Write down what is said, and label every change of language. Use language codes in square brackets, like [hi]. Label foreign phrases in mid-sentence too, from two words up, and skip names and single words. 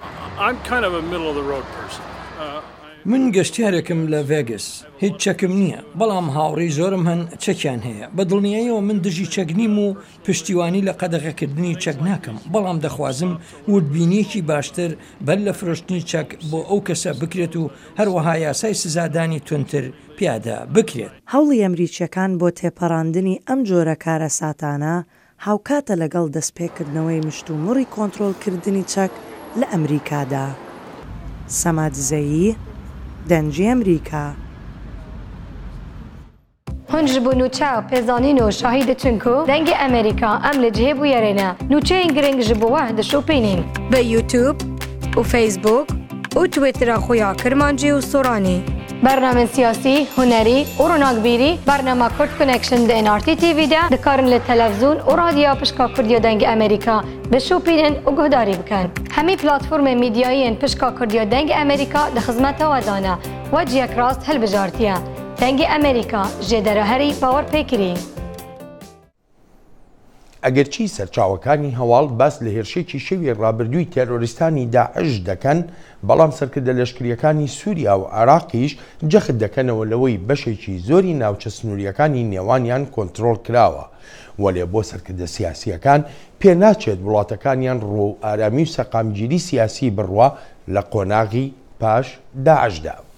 [ckb] من گەشتیارێکم لە ڤێگس هیچ چەکم نییە بەڵام هاوڕێی زۆرم هەن چەکیان هەیە بە دڵنیاییەوە من دژی چەک نیم و پشتیوانی لە قەدەغەکردنی چەک ناکەم بەڵام دەخوازم وردبینیەکی باشتر بەر لە فرۆشتنی چەک بۆ ئەو کەسە بکرێت و هەروەها یاسای سزادانی تونتر پیادە بکرێت. هەوڵی ئەمریکیەکان بۆ تێپەڕاندنی ئەم جۆرە کارە ساتانە هاوکاتە لەگەڵ دەستپێکردنەوەی مشتومڕی کۆنتڕۆڵکردنی چەک لە ئەمریکادا. سەمادزەیی دەنجی ئەمریکا. [ku] هون ji bo nûçeya pêzanîn û şahî diçin ku dengê Amerîka em li cihê bûyerê ne nûçeyên giring ji bo we dişopînin bi YouTube û Facebook û Twitter'a xwe ya Kirmancî û Soranî. Bernamên siyasî, hunerî û ronakbîrî bernama Kurd Connection di NRT TV de dikarin li televizyûn û radyoya pişka Kurdiya dengê Amerîka bişopînin û guhdarî bikin. Hemî platformên mîdyayî yên pişka Kurdiya dengê Amerîka di xizmeta we dane we ciyek rast hilbijartiye. دنگ ئەمریکا ژێدەرە هەری باوەڕ پێکرێ. [ckb] ئەگەرچی سەرچاوەکانی هەواڵ باس لە هێرشێکی شەوی ڕابردووی تێرۆریستانی داعش دەکەن، بەڵام سەرکردە لەشکریەکانی سووریا و عێراقیش جەخت دەکەنەوە لەوەی بەشێکی زۆری ناوچە سنووریەکانی نێوانیان کۆنتڕۆڵ کراوە، وەلێ بۆ سەرکردە سیاسیەکان پێناچێت وڵاتەکانیان ڕۆ و ئارامی و سەقامگیری سیاسی بڕوا لە قۆناغی پاش داعشدا.